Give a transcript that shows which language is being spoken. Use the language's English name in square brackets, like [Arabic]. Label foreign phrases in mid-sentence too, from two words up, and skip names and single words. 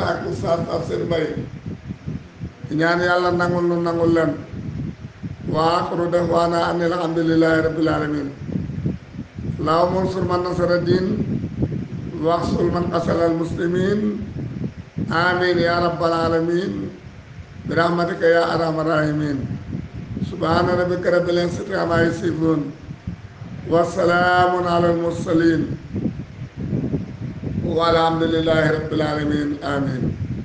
[Wolof] ak Oustaz Dame Sène Mbaye ñaan yàlla nangul nu nangul leen wa [Arabic] وآخر دعوانا أن الحمد لله رب العالمين اللهم انصر من نصر الدين واخذل من خذل المسلمين آمين يا رب العالمين برحمتك يا أرحم الراحمين سبحان ربك رب العزة عما يصفون وسلام على المرسلين والحمد لله رب العالمين آمين